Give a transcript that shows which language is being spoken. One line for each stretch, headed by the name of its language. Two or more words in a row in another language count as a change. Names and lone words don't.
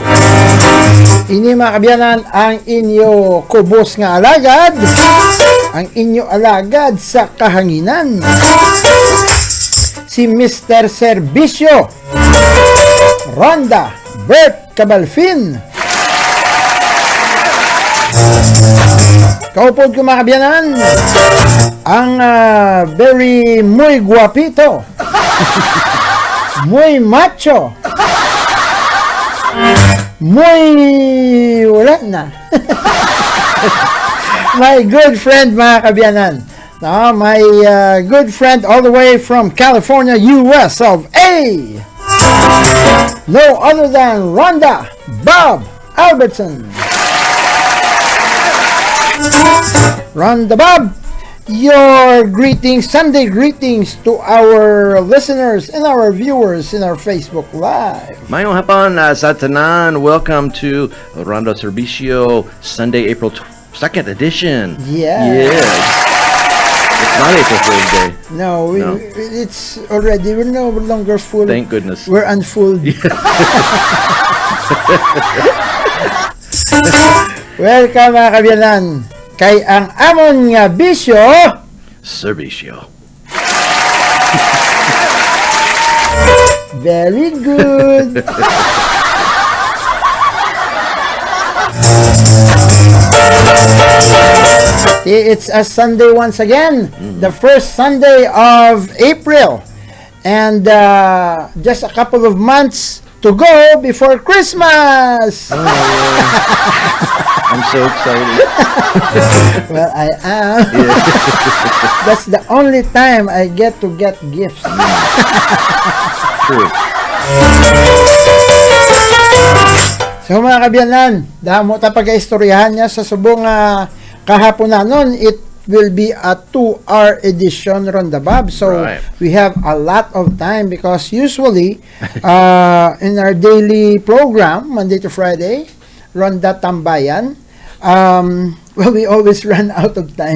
Hiligaynon: Ini mga kabyanan ang inyo kubos nga alagad, ang inyo alagad sa kahanginan, si Mr. Serbisyo, Ronda Bert Cabalfin. Kaupod ko mga kabyanan, ang very
Spanish: muy guapito, muy macho, muy
Hiligaynon: wala na.
English: My good friend
Hiligaynon: mga kabyanan,
English: no, my good friend all the way from California, US of A. No other than Ronda Bob Albertson. Ronda Bob, your greetings, Sunday greetings to our listeners and our viewers in our Facebook Live.
Hiligaynon: Mayong hapon sa tanan.
English: Welcome to Ronda Serbisyo Sunday, April 2nd edition. Yeah. Yes. It's not April Fool's Day. No, it's already, we're no longer full. Thank goodness. We're unfull. Welcome
Hiligaynon: mga kabyanan. Kay ang amon nga bisyo, Serbisyo.
English: very good. It's a Sunday once again, the first Sunday of April, and just a couple of months to go before Christmas. Oh, yeah. I'm so excited. Well, I am. Yeah. That's the only time I get to get gifts. True.
Hiligaynon: So mga kabyanan, damo ta pag-istoryahan niya sa subong kahapon na nun,
English: it will be a 2-hour edition Ronda Bob. So Right. we have a lot of time because usually in our daily program, Monday to Friday, Ronda Tambayan, well, we always run out of time.